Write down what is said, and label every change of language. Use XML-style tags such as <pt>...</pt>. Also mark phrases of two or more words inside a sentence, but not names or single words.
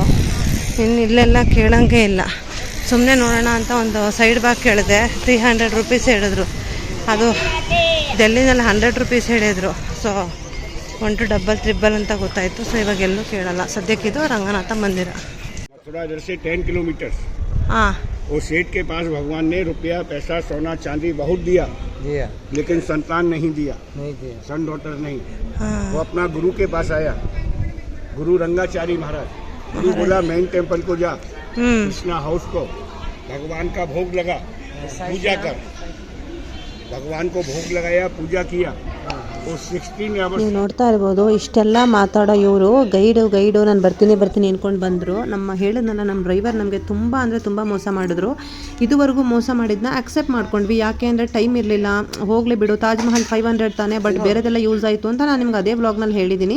<kn>ಇನ್ನು ಇಲ್ಲೆಲ್ಲ ಕೇಳೋಂಗೆ ಇಲ್ಲ. ಸುಮ್ಮನೆ ನೋಡೋಣ ಅಂತ ಒಂದು ಸೈಡ್ ಬ್ಯಾಗ್ ಕೇಳಿದೆ, 300 ರುಪೀಸ್ ಹೇಳಿದ್ರು. ಅದು ಡೆಲ್ಲಿನಲ್ಲಿ 100 ರುಪೀಸ್ ಹೇಳಿದರು. ಸೊ 1</kn> <en>double triple</en> <kn>ಅಂತ ಗೊತ್ತಾಯಿತು. ಸೊ ಇವಾಗ ಎಲ್ಲೂ ಕೇಳಲ್ಲ ಸದ್ಯಕ್ಕಿದು ರಂಗನಾಥ ಮಂದಿರ.</kn> <hi>मथुरा इधर से 10 किलोमीटर। हाँ, वो सेठ के पास भगवान ने रुपया पैसा सोना चांदी बहुत दिया, लेकिन संतान नहीं दिया,</hi> <en>son daughter</en> <hi>नहीं। वो अपना गुरु के पास आया, गुरु रंगाचारी महाराज। गुरु बोला</hi> <en>main temple</en> <hi>को जा, कृष्णा हाउस को भगवान का भोग लगा, पूजा कर। भगवान को भोग लगाया, पूजा किया।</hi> <kn>ನೀವು ನೋಡ್ತಾ ಇರ್ಬೋದು, ಇಷ್ಟೆಲ್ಲ ಮಾತಾಡೋ ಇವರು ಗೈಡು ನಾನು ಬರ್ತೀನಿ ಅಂದ್ಕೊಂಡು ಬಂದರು. ಹೇಳಿದ್ನಲ್ಲ, ನಮ್ಮ ಡ್ರೈವರ್ ನಮಗೆ ತುಂಬ ಅಂದರೆ ತುಂಬ ಮೋಸ ಮಾಡಿದ್ರು. ಇದುವರೆಗೂ ಮೋಸ ಮಾಡಿದ್ನ ಅಕ್ಸೆಪ್ಟ್ ಮಾಡ್ಕೊಂಡ್ವಿ. ಯಾಕೆ ಅಂದರೆ ಟೈಮ್ ಇರಲಿಲ್ಲ, ಹೋಗಲಿ ಬಿಡು, ತಾಜ್ ಮಹಲ್ 500 ತಾನೆ, ಬಟ್ ಬೇರೆದೆಲ್ಲ ಯೂಸ್ ಆಯಿತು ಅಂತ ನಾನು ನಿಮ್ಗೆ ಅದೇ ವ್ಲಾಗ್ನಲ್ಲಿ ಹೇಳಿದ್ದೀನಿ.</kn>